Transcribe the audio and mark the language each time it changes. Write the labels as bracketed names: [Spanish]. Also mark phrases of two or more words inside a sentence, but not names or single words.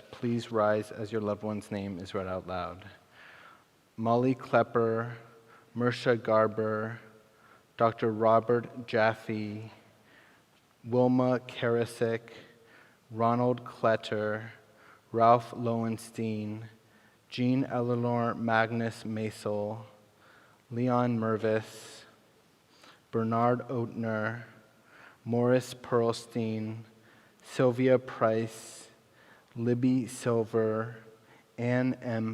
[English] Please rise as your loved one's name is read out loud. Molly Klepper, Mersha Garber, Dr. Robert Jaffe, Wilma Karasik, Ronald Kletter, Ralph Lowenstein, Jean Eleanor Magnus Masel, Leon Mervis, Bernard Oetner, Morris Perlstein, Sylvia Price, Libby Silver, Ann M.